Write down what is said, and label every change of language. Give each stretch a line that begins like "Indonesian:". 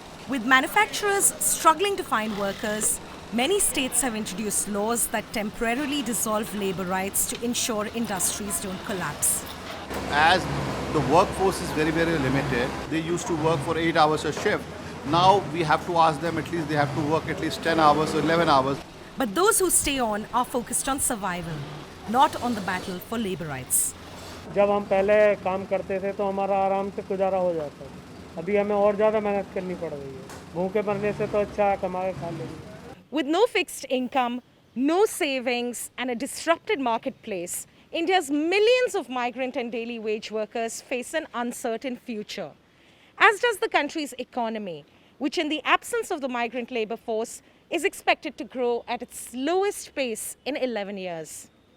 English: With manufacturers struggling to find workers, many states have introduced laws that temporarily dissolve labor rights to ensure industries don't collapse. As the workforce is very, very limited, they used to work for 8 hours a shift. Now we have to ask them at least they have to work at least 10 hours or 11 hours. But those who stay on are focused on survival, not on the battle for labor rights.
Hindi: जब हम पहले काम करते थे तो हमारा आराम से गुजारा हो जाता था। अभी हमें और ज़्यादा मेहनत करनी पड़ रही है। भूखे मरने से तो अच्छा है कमा के खा लेंगे।
English: With no fixed income, no savings, and a disrupted marketplace, India's millions of migrant and daily wage workers face an uncertain future, as does the country's economy, which in the absence of the migrant labor force is expected to grow at its slowest pace in 11 years.